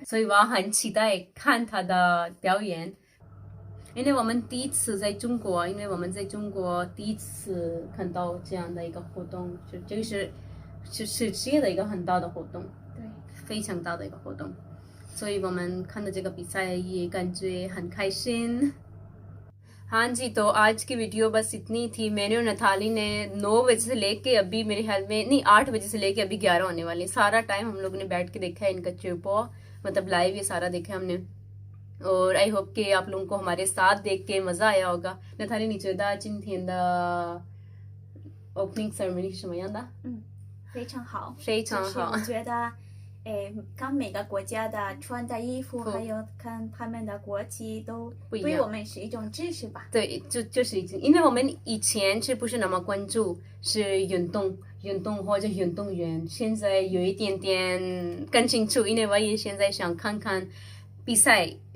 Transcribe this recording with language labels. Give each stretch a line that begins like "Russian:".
Chinese: 所以我很期待看她的表演。因为我们第一次在中国，第一次看到这样的一个活动，这个是世界的一个很大的活动，对，非常大的一个活动，所以我们看到这个比赛也感觉很开心。
Hindi: हाँ जी, तो आज की वीडियो बस इतनी थी। मैंने और नथाली ने 9 बजे से लेके अभी मेरे ख्याल में नहीं 8 बजे से लेके अभी 11 होने वाले, सारा टाइम हम लोग ने बैठ के देखा है इनका चुपो, मतलब लाइव ये सारा देखा है हमने। और
English: I hope
Hindi: कि आप लोगों को हमारे साथ देख के मजा आया होगा.
Chinese: नथाली你觉得今天的
English: opening ceremony
Chinese: 是什么样的？非常好，非常好。我觉得看每个国家的穿的衣服，还有看他们的国旗，都对我们是一种知识吧。对，就是因为我们以前是不是那么关注是运动或者运动员，现在有一点点更清楚，因为我也现在想看看比赛。